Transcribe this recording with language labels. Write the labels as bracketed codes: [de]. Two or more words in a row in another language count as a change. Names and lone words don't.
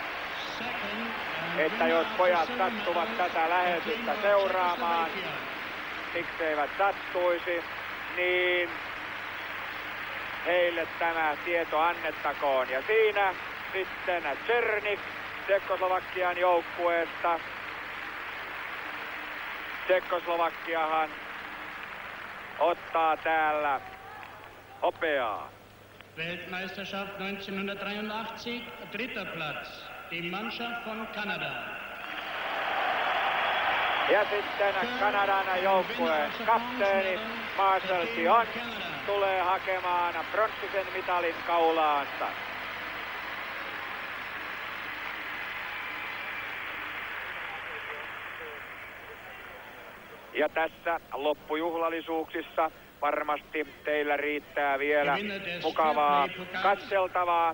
[fi] Että jos pojat sattuvat tätä lähetystä seuraamaan, mikseivät sattuisi, niin heille tämä tieto annettakoon. Ja siinä sitten Černík Tšekkoslovakian joukkueesta. Tšekkoslovakiahan ottaa täällä hopeaa. [de] Weltmeisterschaft 1983, dritter Platz, die Mannschaft von Kanada. [fi] Ja sitten Kanadan joukkueen kapteeni Marcel Dion tulee hakemaan pronssisen mitalin kaulaansa. Ja tässä loppujuhlallisuuksissa varmasti teillä riittää vielä mukavaa katseltavaa.